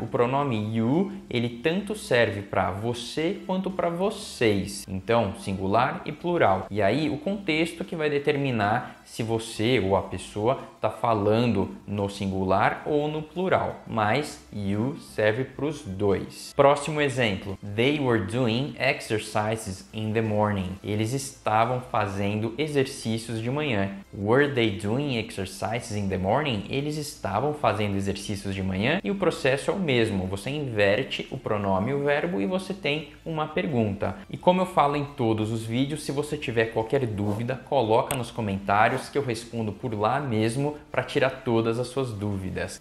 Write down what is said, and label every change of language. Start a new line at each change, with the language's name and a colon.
Portuguese: O pronome you, ele tanto serve para você quanto para vocês. Então, singular e plural. E aí o contexto que vai determinar se você ou a pessoa está falando no singular ou no plural, mas you serve para os dois. Próximo exemplo.
English: They were doing exercises in the morning.
Portuguese: Eles estavam fazendo exercícios de manhã.
English: Were they doing exercises in the morning?
Portuguese: Eles estavam fazendo exercícios de manhã e o processo é o mesmo. Você inverte o pronome e o verbo e você tem uma pergunta. E como eu falo em todos os vídeos, se você tiver qualquer dúvida, coloca nos comentários que eu respondo por lá mesmo para tirar todas as suas dúvidas.